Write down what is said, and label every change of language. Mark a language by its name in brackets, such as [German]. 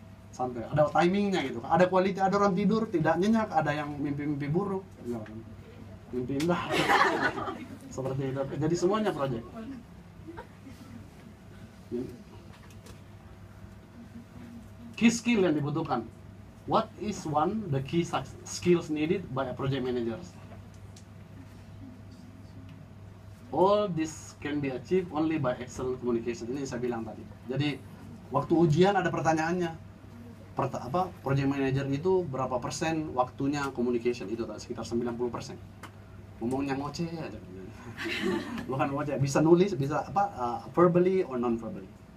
[Indonesian] Sampai ada timingnya gitu. Ada quality, ada orang tidur tidak nyenyak, ada yang mimpi-mimpi buruk. Ya, kan? Mimpi indah. Seperti itu. Jadi semuanya project. Key skill yang dibutuhkan. [English] What is the key skills needed by a project manager? All this can be achieved only by excellent communication. [Indonesian] Ini saya bilang tadi. Jadi waktu ujian ada pertanyaannya. Project manager itu berapa persen waktunya communication? Itu sekitar 90%. Ngomongnya ngoceh aja. Bukan ngoceh, bisa nulis, bisa [English] verbally or non verbally.